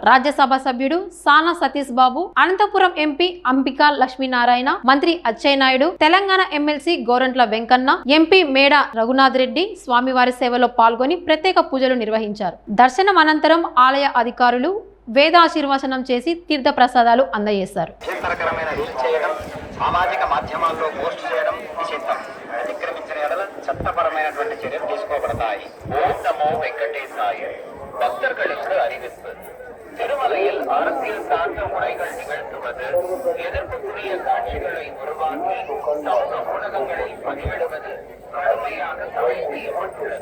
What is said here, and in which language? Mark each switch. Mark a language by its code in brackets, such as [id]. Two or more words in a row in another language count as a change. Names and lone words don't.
[te] రాజ్యసభ సభ్యుడు సానా సతీష్ బాబు, అనంతపురం ఎంపీ అంబికా లక్ష్మీనారాయణ, మంత్రి అచ్చెన్నాయుడు, తెలంగాణ ఎమ్మెల్సీ గోరంట్ల వెంకన్న, ఎంపీ మేడ రఘునాథ్ రెడ్డి స్వామివారి సేవలో పాల్గొని ప్రత్యేక పూజలు నిర్వహించారు. దర్శనం అనంతరం ఆలయ అధికారులు వేదాశీర్వచనం చేసి తీర్థ ప్రసాదాలు అందజేశారు. సామాజిక మాధ్యమాల్లో పోస్ట్ చేయడం నిషిద్ధం. అతిక్రమించిన ఎడల చట్టపరమైనటువంటి చర్యలు తీసుకోబడతాయి. ఓం నమో వెంకటేశాయ. [ta] பக்தர்களுக்கு அறிவிப்பு. திருமலையில் அரசியல் சார்ந்த முறைகள் நிகழ்த்துவது, எதிர்ப்புக்குரிய காட்சிகளை உருவாக்கி சமூக ஊடகங்களில் பதிவிடுவது கடுமையாக தடை செய்யப்பட்டுள்ளது.